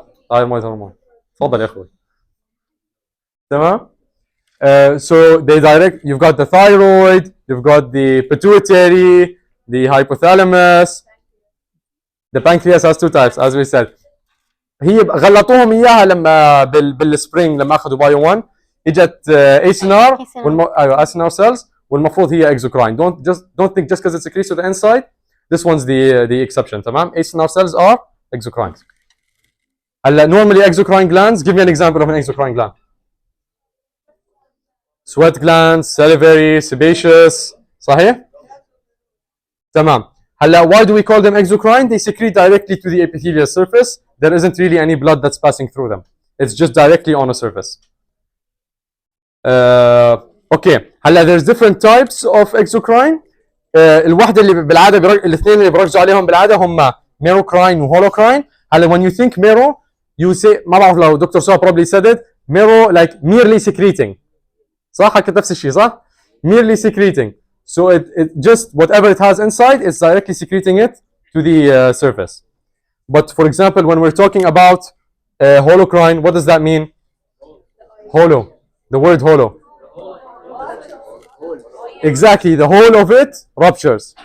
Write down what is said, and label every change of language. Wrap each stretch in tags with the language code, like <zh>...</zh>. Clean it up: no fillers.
<en>thyroid hormone.</en> <ar>تفضل يا اخوي. تمام؟</ar> <en>So they direct. You've got the thyroid. You've got the pituitary, the hypothalamus. The pancreas has two types, as we said.</en> <ar>هي غلطوهم اياها لما بالسبرينج لما اخذوا بايو 1 اجت</ar> <en>acinar ايوه acinar cells</en> <ar>والمفروض هي exocrine.</ar> <en>Don't think just because it secretes to the inside. This one's the exception.</en> <ar>تمام؟</ar> <en>acinar cells are exocrine.</en> <ar>هلا</ar> <en>normally exocrine glands. Give me an example of an exocrine gland. Sweat glands, salivary, sebaceous.</en> <ar>صحيح؟ تمام. هلا</ar> <en>why do we call them exocrine? They secrete directly to the epithelial surface. There isn't really any blood that's passing through them. It's just directly on a surface. Okay.</en> <ar>هلا</ar> <en>there's different types of exocrine.</en> <ar>الوحدة اللي بالعادة الاثنين اللي بركزوا عليهم بالعادة هم merocrine وholocrine.</ar> <en>هلا when you think mero, you say</en> <ar>ما بعرف لو دكتور سوا</ar> <en>probably said it. Mero like merely secreting.</en> <ar>صح؟ حكيت نفس الشيء صح؟</ar> <en>Merely secreting. So it just whatever it has inside, it's directly secreting it to the surface. But for example, when we're talking about holocrine, what does that mean? Holo. The word holo. Exactly. The whole of it ruptures.</en>